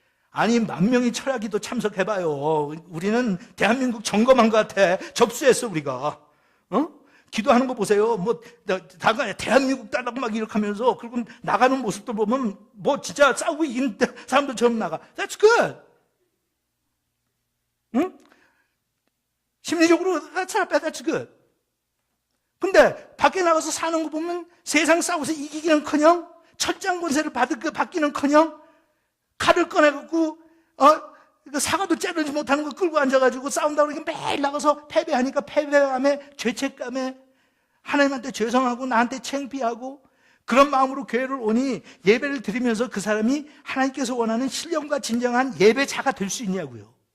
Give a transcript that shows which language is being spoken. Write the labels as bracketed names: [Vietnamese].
[Korean] 아니 10,000명이 철학기도 참석해봐요. 우리는 대한민국 점검한 것 같아. 접수했어 우리가. 기도하는 거 보세요. 대한민국 따라고 막 이렇게 하면서 그리고 나가는 모습들 보면 진짜 싸우고 이기는 사람들처럼 나가. [English] That's good. 응? [Korean] 심리적으로 [English] that's good. [Korean] 근데 밖에 나가서 사는 거 보면 세상 싸워서 이기기는커녕 철장 권세를 받기는커녕 칼을 꺼내갖고 사과도 자르지 못하는 거 끌고 앉아가지고 싸운다고 그러니까 매일 나가서 패배하니까 패배감에 죄책감에 하나님한테 죄송하고 나한테 창피하고 그런 마음으로 교회를 오니 예배를 드리면서 그 사람이 하나님께서 원하는 신령과 진정한 예배자가 될 수 있냐고요.